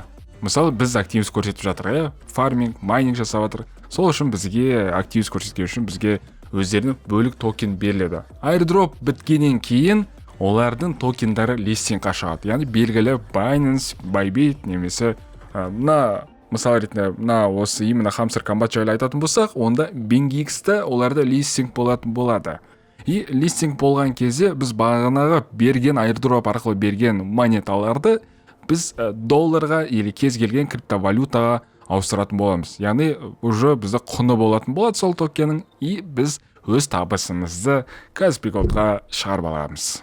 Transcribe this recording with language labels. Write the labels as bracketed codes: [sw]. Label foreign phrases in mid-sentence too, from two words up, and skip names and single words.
[kk] Мысалы біз активность көрсетіп жатыр, фарминг, майнинг жасап жатыр. Сол үшін бізге активность көрсеткен үшін бізге өздерінің бөлік токен беріледі. Airdrop біткеннен кейін олардың токендары листингқа шығады. Яғни белгілі Binance, Bybit немесе мысалы ретінде осы именно Hamster комбат жайлы айтатын болсақ, онда BingX-та оларда листинг болатын болады. И листинг болған кезде біз бағанағы берген airdrop арқылы берген монеталарды біз долларға или кез келген криптовалютаға ауыстыратын боламыз. Яғни уже бізде құны болатын болады сол токеннің, и біз өз табысымызды Каспи Голдқа шығарып аламыз.